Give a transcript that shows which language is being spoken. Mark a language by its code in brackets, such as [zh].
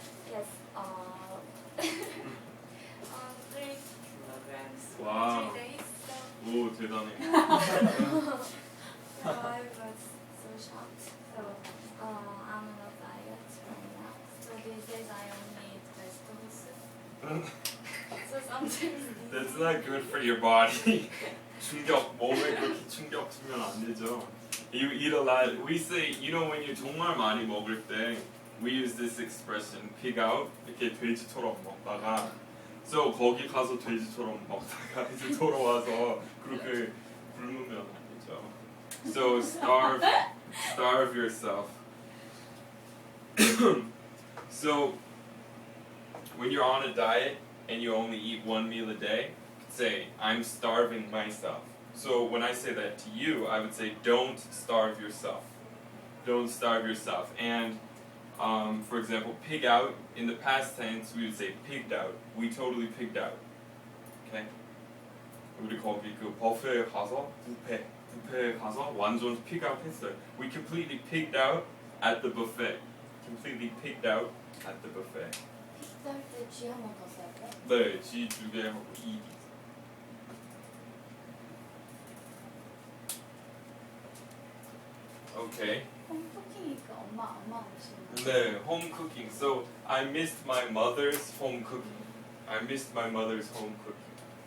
[en] yes, 3 kilograms Wow. in 3 days. [ko] 오, 대단해. [en] So I was so shocked. So I'm on a diet right now. So these days I only eat vegetable soup. So sometimes That's not good for your body. [ko] 충격, 몸에 그렇게 충격 주면 안 되죠. [en] You eat a lot. We say, you know, when you [ko] 정말 많이 먹을 때, [en] we use this expression, pig out. [ko] 이렇게 돼지처럼 먹다가, so 거기 가서 돼지처럼 먹다가 이제 돌아와서 그렇게 굶으면 안 되죠. [en] So starve yourself. So when you're on a diet and you only eat one meal a day, say, I'm starving myself. So when I say that to you, I would say, don't starve yourself. Don't starve yourself. And for example, pig out, in the past tense, we would say pigged out. We totally pigged out. Okay? [ko] 우리 거기 그 뷔페에 가서 뷔페에 가서 완전 pig out 했어요. [en] We completely pigged out at the buffet. Completely pigged out at the buffet. [ko] 픽살 때 G 한 번 더 쓸까요? 네, G 2개 하고 E. [en] Okay. [ko] 홈쿠킹이니까 엄마 오시는 네, [en] home cooking. So I missed my mother's home cooking. I missed my mother's home cooking.